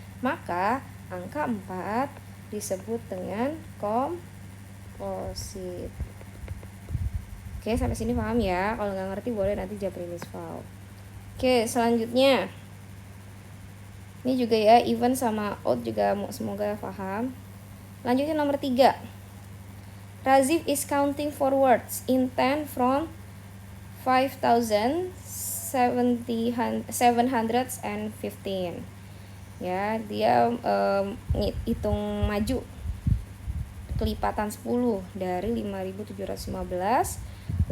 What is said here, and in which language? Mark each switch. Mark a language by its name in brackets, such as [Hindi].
[Indonesian] Maka angka 4 disebut dengan komposit. Oke, sampai sini paham ya? Kalau nggak ngerti boleh nanti japri Miss Val. Oke, selanjutnya ini juga ya, even sama odd juga semoga paham. Lanjutnya nomor 3. [English] Razif is counting forwards in 10 from 5,715. [Indonesian] Ya, dia hitung maju kelipatan 10 dari 5.715.